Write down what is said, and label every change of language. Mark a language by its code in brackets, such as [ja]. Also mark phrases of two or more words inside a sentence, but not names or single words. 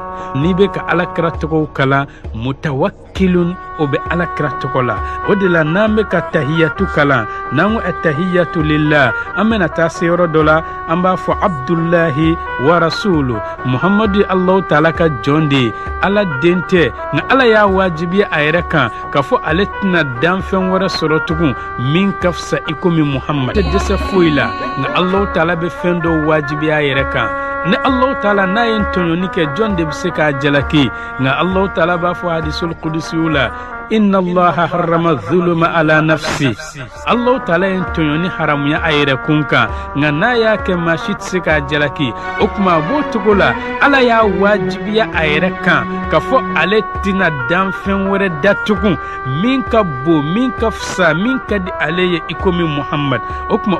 [bm] N'i bɛ ka Alakira tɔgɔw kalan, mutawakkil kilun o be alakira tokola o de la n'an be ka tahiyatu kalan n'an ko [ar] التحيات لله [bm] an bena taa se yɔrɔ dɔ la an b'a fɔ [ar] عبد الله ورسول [bm] muhamadu ye allahu taala ka jɔn de ye ala den tɛ nka ala y'a wajibiya a yɛrɛ kan k'a fɔ ale tɛna danfɛn wɛrɛ sɔrɔ tugun min ka fisa i komi muhamad tɛ dɛsɛ foyi la nka allahu taala be fɛn dɔw wajibiya a yɛrɛ kan ni allahu taala n'a ye tɔɲɔni kɛ jɔn de be se k'a jalaki nka allahu taala b'a fɔ hadisul qudusiw la inna [ar] الله حرم الظلم على نفسي [bm] allahu taala ye tɔɲɔni haramuya a yɛrɛ kun kan nka n'a y'a kɛ maa si tɛ se k'a jalaki o tuma a b'o cogo la ala y'a wajibiya a yɛrɛ kan k'a fɔ ale tɛna danfɛn wɛrɛ datugun min ka bon min ka fisa min ka di ale ye i komi muhamad o tuma